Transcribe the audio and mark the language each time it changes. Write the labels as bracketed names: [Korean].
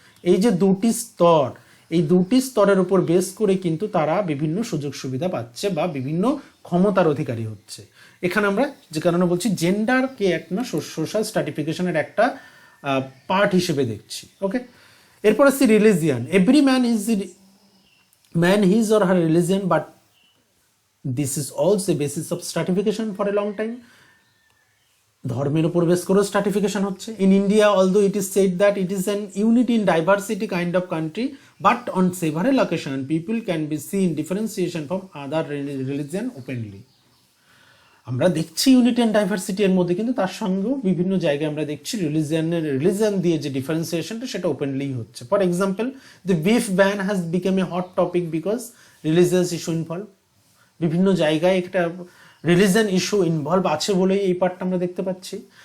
[Bangla] এই যে 2টি স্তর, এই 2টি স্তরের উপর বেস করে কিন্তু তারা বিভিন্ন সুযোগ সুবিধা পাচ্ছে বা বিভিন্ন ক্ষমতার অধিকারী হচ্ছে। এখানে আমরা যে কারণে বলছি জেন্ডারকে একটা সোশ্যাল স্ট্র্যাটিফিকেশনের একটা পার্ট হিসেবে দেখছি। ওকে, এরপর আসছে religion. [English] Every man his or her religion, but this is also a basis of stratification for a long time. [Bangla] ধর্মের উপর বেস করে স্ট্র্যাটিফিকেশন হচ্ছে। [English] In India, although it is said that it is an unity in diversity kind of country, but on several occasions people can be seen differentiation from other religion openly. [Bangla] আমরা দেখছি unity and diversity এর মধ্যে, কিন্তু তার সঙ্গেও বিভিন্ন জায়গায় আমরা দেখছি রিলিজিয়ন দিয়ে যে ডিফারেন্সিয়েশনটা সেটা ওপেনলি হচ্ছে। [English] For example, the beef ban has become a hot topic because religious issue involve. [Bangla] বিভিন্ন জায়গায় একটা রিলিজিয়ান ইস্যু ইনভলভ আছে বলেই এই পার্টটা আমরা দেখতে পাচ্ছি।